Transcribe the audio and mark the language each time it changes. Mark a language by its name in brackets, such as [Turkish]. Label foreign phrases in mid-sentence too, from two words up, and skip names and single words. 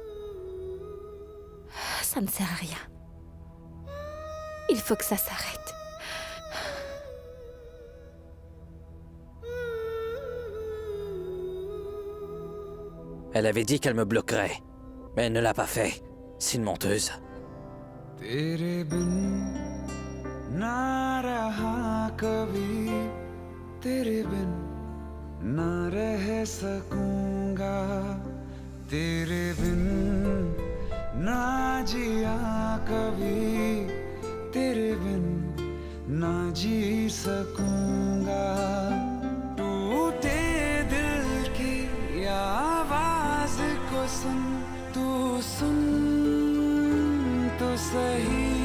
[French] Ça ne sert à rien. Il faut que ça s'arrête. Elle avait dit qu'elle me bloquerait, mais elle ne l'a pas fait. C'est une menteuse. [Hindi] तेरे बिन ना रहा कभी तेरे बिन ना रह सकूंगा तेरे बिन ना जिया कभी तेरे बिन ना जी सकूंगा टूटे दिल की आवाज को सुन तू सुन तो सही